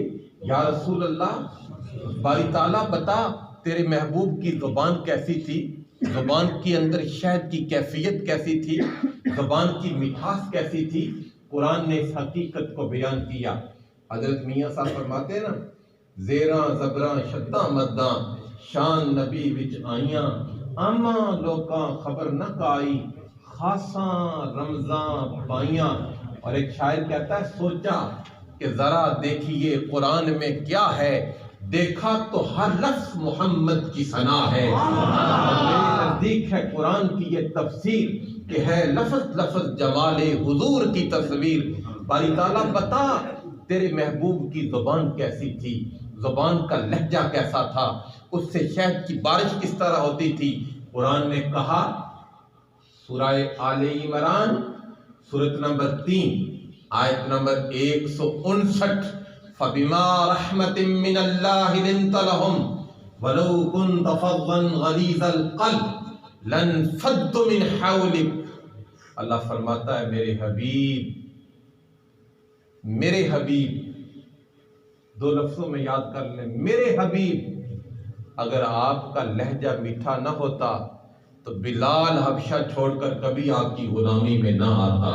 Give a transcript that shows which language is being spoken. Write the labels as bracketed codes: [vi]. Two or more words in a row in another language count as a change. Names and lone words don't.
[ur] یا رسول اللہ باری تعالیٰ بتا تیرے محبوب کی زبان کیسی تھی، زبان کے اندر شہد کی کیفیت کیسی تھی، زبان کی مٹھاس کیسی تھی۔ قرآن نے اس حقیقت کو بیان کیا۔ حضرت میاں صاحب فرماتے ہیں نا [pa] زیراں زبراں شتاں مداں شان نبی وچ آئیاں آماں لوکاں خبر نہ کائی خاصاں رمضاں پائیاں۔ [ur] اور ایک شاعر کہتا ہے سوچا کہ ذرا دیکھیے قرآن میں کیا ہے، دیکھا تو ہر لفظ محمد کی ثنا ہے۔ میرے نزدیک ہے قرآن کی یہ تفسیر کہ ہے لفظ لفظ جمال حضور کی تصویر۔ باری تعالیٰ بتا تیرے محبوب کی زبان کیسی تھی، زبان کا لہجہ کیسا تھا، اس سے شہد کی بارش کس طرح ہوتی تھی۔ قرآن نے کہا سورہ آل عمران سورت نمبر 3 آیت نمبر 159 [ar] فَبِمَا رَحْمَةٍ مِّنَ اللَّهِ لِنْتَ لَهُمْ وَلَوْ كُنْتَ فَظًّا غَلِيظَ الْقَلْبِ لَانفَضُّوا مِنْ حَوْلِكَ۔ [ur] اللہ فرماتا ہے میرے حبیب، 2 لفظوں میں یاد کر لیں، میرے حبیب اگر آپ کا لہجہ میٹھا نہ ہوتا تو بلال حبشہ چھوڑ کر کبھی آپ کی غلامی میں نہ آتا۔